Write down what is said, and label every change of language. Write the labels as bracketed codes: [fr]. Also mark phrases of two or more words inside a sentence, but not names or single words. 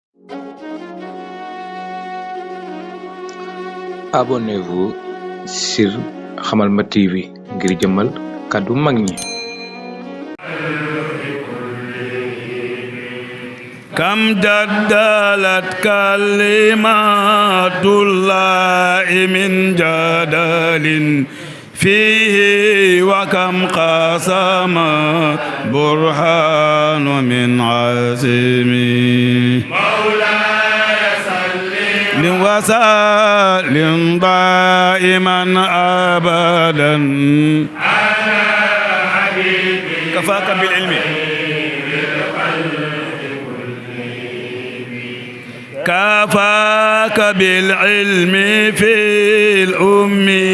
[fr] Abonnez-vous sur [wo] Hamalma TV ngir jëmmal kàddu mag ñi. [ar] كم جدلت كلمة الله من جدل فيه وكم قصم برهان من عظيم وسلم دائما أبدا على حبيبك كفاك بالعلم كفاك بالعلم في الأم